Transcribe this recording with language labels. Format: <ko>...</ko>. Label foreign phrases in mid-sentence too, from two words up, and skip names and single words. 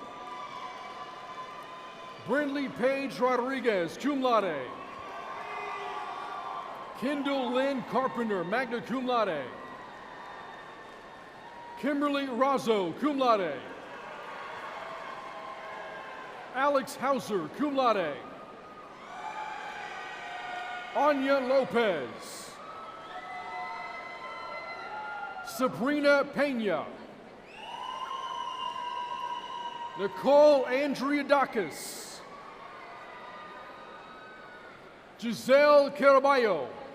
<en>Brindley Paige Rodriguez,</en> <la>cum laude.</la> <en>Kendall Lynn Carpenter,</en> <la>magna cum laude.</la> <en>Kimberly Razzo,</en> <la>cum laude.</la> <en>Alex Hauser,</en> <la>cum laude.</la> <en>Anya Lopez. Sabrina Pena. Nicole Andriadakis. Giselle Caraballo.</en>